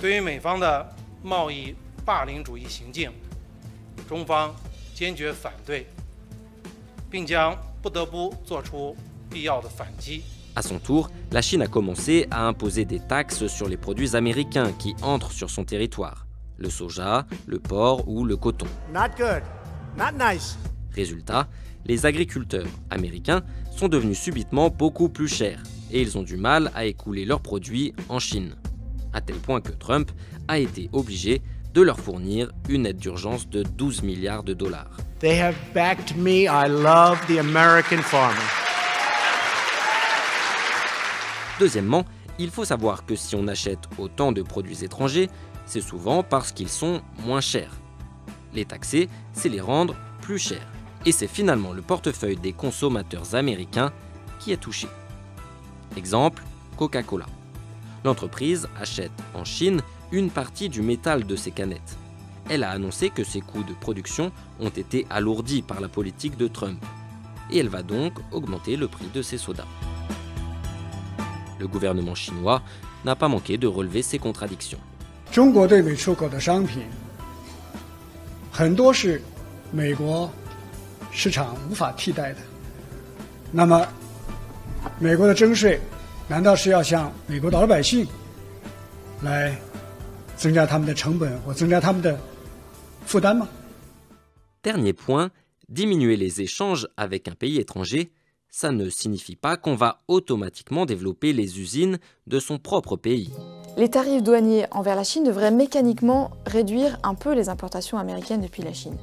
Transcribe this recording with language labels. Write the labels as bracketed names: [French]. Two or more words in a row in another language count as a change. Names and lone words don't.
[French] À son tour, la Chine a commencé à imposer des taxes sur les produits américains qui entrent sur son territoire. Le soja, le porc ou le coton. [English] Not good. Not nice. [French] Résultat, les agriculteurs américains sont devenus subitement beaucoup plus chers et ils ont du mal à écouler leurs produits en Chine. À tel point que Trump a été obligé de leur fournir une aide d'urgence de 12 milliards de dollars. [English] They have backed me. I love the American farmer. [French] Deuxièmement, il faut savoir que si on achète autant de produits étrangers, c'est souvent parce qu'ils sont moins chers. Les taxer, c'est les rendre plus chers. Et c'est finalement le portefeuille des consommateurs américains qui est touché. Exemple, Coca-Cola. L'entreprise achète en Chine une partie du métal de ses canettes. Elle a annoncé que ses coûts de production ont été alourdis par la politique de Trump. Et elle va donc augmenter le prix de ses sodas. Le gouvernement chinois n'a pas manqué de relever ces contradictions. [Chinese] 中国对美出口的商品很多是美国市场无法替代的。那么，美国的征税难道是要向美国的老百姓来增加他们的成本或增加他们的负担吗？ [French] Dernier point, diminuer les échanges avec un pays étranger, ça ne signifie pas qu'on va automatiquement développer les usines de son propre pays. Les tarifs douaniers envers la Chine devraient mécaniquement réduire un peu les importations américaines depuis la Chine.